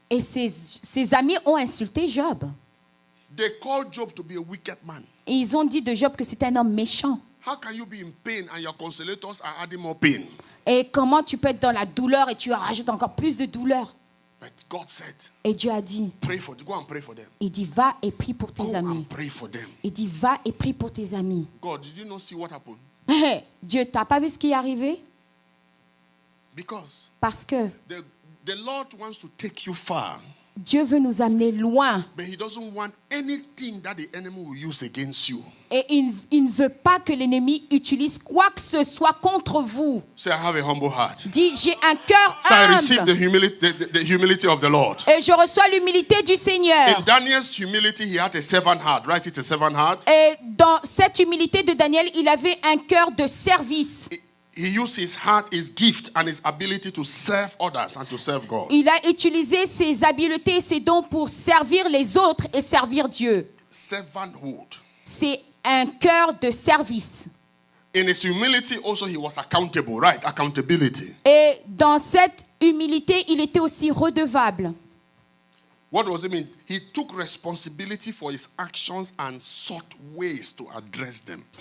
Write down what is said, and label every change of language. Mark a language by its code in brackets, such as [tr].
[fr] Et ses amis ont insulté Job. [en] They called Job to be a wicked man. [fr] Et ils ont dit de Job que c'était un homme méchant. [en] How can you be in pain and your consolators are adding more pain? [fr] Et comment tu peux être dans la douleur et tu rajoutes encore plus de douleur? [en] But God said, [fr] Et Dieu a dit, [en] go and pray for them. [fr] il dit, va et prie pour tes [en] Go [fr] amis. [en] and pray for them. [fr] Il dit, va et prie pour tes amis. [en] God, did you not see what happened? [fr] Dieu, t'as pas vu ce qui est arrivé? [en] Because [fr] Parce que [en] the Lord wants to take you far, [fr] Dieu veut nous amener loin. [en] but He doesn't want anything that the enemy will use against you. [fr] Et il ne veut pas que l'ennemi utilise quoi que ce soit contre vous. [en] Say, I have a humble heart. [fr] Dis, j'ai un cœur [en] So I receive [fr] humble. [en] the humility of the Lord. [fr] Et je reçois l'humilité du Seigneur. [en] In Daniel's humility, he had a servant heart. Right? It's a servant heart. [fr] Et dans cette humilité de Daniel, il avait un cœur de service. [en] He used his heart, his gift, and his ability to serve others and to serve God. [fr] Il a utilisé ses habiletés et ses dons pour servir les autres et servir Dieu. [en] Servanthood. [fr] C'est un cœur de service. [en] In his humility, also he was accountable, right? Accountability. [fr] Et dans cette humilité, il était aussi redevable. [en] What does it mean? He took responsibility for his actions and sought ways to address them.